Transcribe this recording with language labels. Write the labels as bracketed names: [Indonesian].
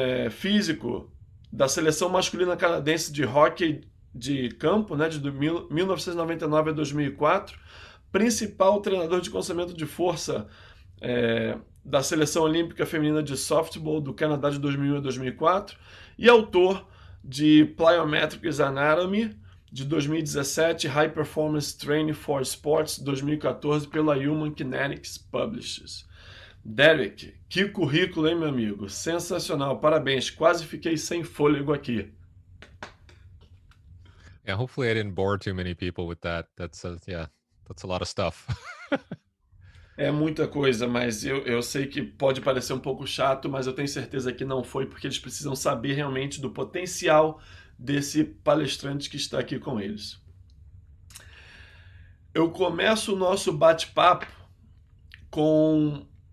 [Portuguese] físico da seleção masculina canadense de hóquei de campo, né, de 1999 a 2004, principal treinador de condicionamento de força da seleção olímpica feminina de softball do Canadá de 2001 a 2004 e autor de Plyometrics Anatomy de 2017, High Performance Training for Sports 2014 pela Human Kinetics Publishers. Derek, que currículo, hein, meu amigo? Sensacional, parabéns. Quase fiquei sem fôlego aqui. [English] Yeah, hopefully I didn't bore too many people with that. That's a lot of stuff. [Portuguese] É muita coisa, mas eu sei que pode parecer um pouco chato, mas eu tenho certeza que não foi, porque eles precisam saber realmente do potencial desse palestrante que está aqui com eles. Eu começo o nosso bate-papo com